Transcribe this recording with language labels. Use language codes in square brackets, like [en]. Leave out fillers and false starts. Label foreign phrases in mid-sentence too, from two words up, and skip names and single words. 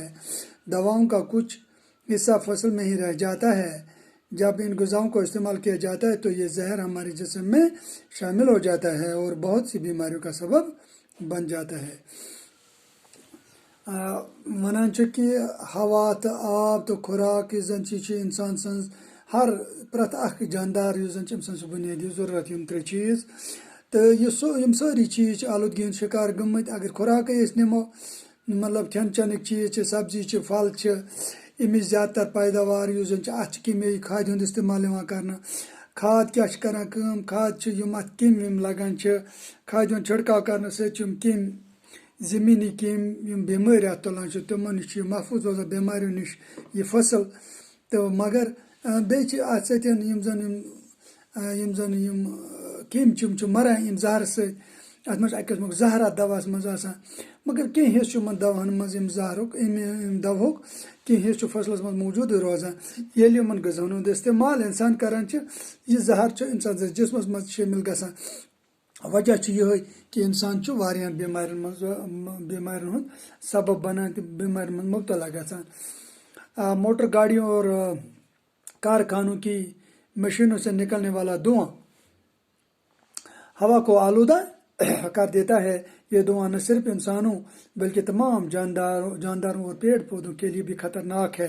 [ur] دواؤں کا کچھ حصہ فصل میں ہی رہ جاتا ہے۔ جب ان غذاؤں کو استعمال کیا جاتا ہے تو یہ زہر ہمارے جسم میں شامل ہو جاتا ہے اور بہت سی بیماریوں کا سبب بن جاتا ہے۔ [ks] ونان کہ ہوا تو آب تو خوراک زن انسان سن ہر پرت اخ جاندار زن انسان بنیادی ضرورت ترے چیز تو یہ ساری چیز آلودگی ہند شکار گمت۔ اگر خوراک نمو مطلب کھین چنک چیز سبزی پھل امچ زیادہ تر پیداوار ات کیمیاوی کھاد ہند استعمال کرنا۔ کھاد کیا کران کم، کھاد ات کم لگان کھاد ہند چھڑکاؤ کرنے ستم کم زمینی کم بیمار ات تلان تمو نش محفوظ روزان بیماریوں نش یہ فصل تو مگر بیچ ات ستین کم مران ام زہر ست ات مجھ اکہ قسمک زہرات دواہس مز آسان، مگر کینٛہہ حصہٕ چھُ یِمن دواہن منٛز ام زہرُک ام دوہُک کینٛہہ حصہٕ چھُ فصلس منٛز موجوٗدٕے روزان۔ ییٚلہِ یِمن غذاہن ہُنٛد استعمال انسان کران چھُ یہِ زہر چھُ انسان سٕنٛدِس جسمس منٛز شٲمِل گژھان۔ وجہ چھُ یِہوے کہ انسان چھُ واریاہن بیمارین ہُنٛد سبب بنان تہٕ بیمارین منٛز مبتلا گژھان۔ [ur] موٹر گاڑیوں اور کارخانوں کی مشینوں سے نکلنے والا دھواں ہوا کو آلودہ کر دیتا ہے۔ یہ دھواں نہ صرف انسانوں بلکہ تمام جانداروں اور پیڑ پودوں کے لیے بھی خطرناک ہے۔